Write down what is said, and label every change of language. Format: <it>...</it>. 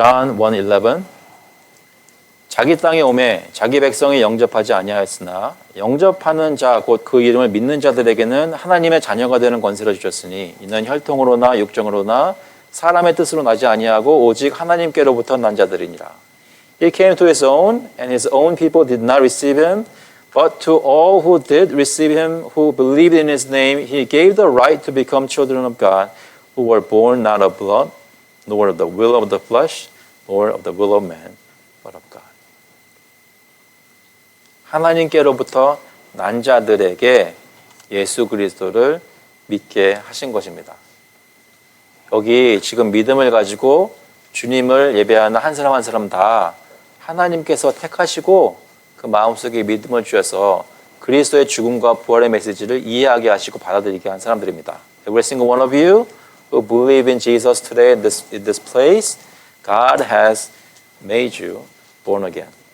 <ko>John 1:11 자기 땅에 오매 자기 백성이 영접하지 아니하였으나 영접하는 자 곧 그 이름을 믿는 자들에게는 하나님의 자녀가 되는 권세를 주셨으니 이는 혈통으로나 육정으로나 사람의 뜻으로 나지 아니하고 오직 하나님께로부터 난 자들이니라.</ko> <en>He came to his own and his own people did not receive him but to all who did receive him who believed in his name he gave the right to become children of God who were born not of blood nor of the will of the flesh nor of the will of man but of God.</en> <ko>하나님께로부터 난 자들에게 예수 그리스도를 믿게 하신 것입니다. 여기 지금 믿음을 가지고 주님을 예배하는 한 사람 한 사람 다 하나님께서 택하시고 그 마음속에 믿음을 주셔서 그리스도의 죽음과 부활의 메시지를 이해하게 하시고 받아들이게 한 사람들입니다.</ko> <en>Every single one of you who believe in Jesus today in this place, God has made you born again.</en>